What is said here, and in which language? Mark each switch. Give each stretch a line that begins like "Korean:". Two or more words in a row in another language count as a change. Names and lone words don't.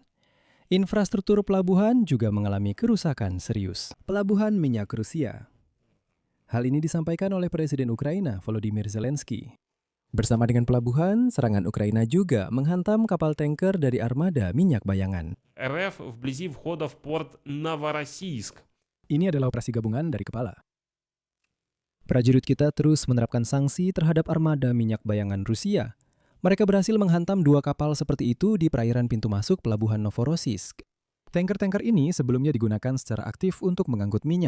Indonesian: Infrastruktur pelabuhan juga mengalami kerusakan serius. Pelabuhan minyak Rusia. Hal ini disampaikan oleh Presiden Ukraina, Volodymyr Zelensky. Bersama dengan pelabuhan, serangan Ukraina juga menghantam kapal tanker dari armada minyak bayangan.
Russian: РФ вблизи входа в порт Новороссийск.
Indonesian: Ini adalah operasi gabungan dari kepala. Prajurit kita terus menerapkan sanksi terhadap armada minyak bayangan Rusia. Mereka berhasil menghantam 2 kapal seperti itu di perairan pintu masuk pelabuhan Novorossiysk. Tanker-tanker ini sebelumnya digunakan secara aktif untuk mengangkut minyak.